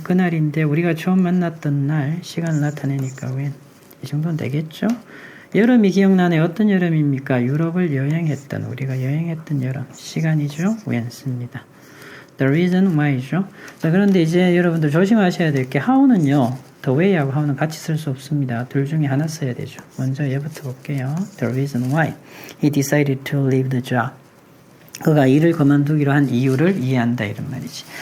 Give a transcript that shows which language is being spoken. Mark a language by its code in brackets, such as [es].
[ko] 그날인데 우리가 처음 만났던 날 시간을 나타내니까 when. 이 정도는 되겠죠? 여름이 기억나네. 어떤 여름입니까? 유럽을 여행했던, 우리가 여행했던 여름. 시간이죠? when 씁니다. [en] The reason why [ko] 죠? 자, 그런데 이제 여러분들 조심하셔야 될 게 how는요. the way하고 how는 같이 쓸 수 없습니다. 둘 중에 하나 써야 되죠. 먼저 얘부터 볼게요. [en] The reason why he decided to leave the job. [ko] 그가 일을 그만두기로 한 이유를 이해한다 이런 말이지.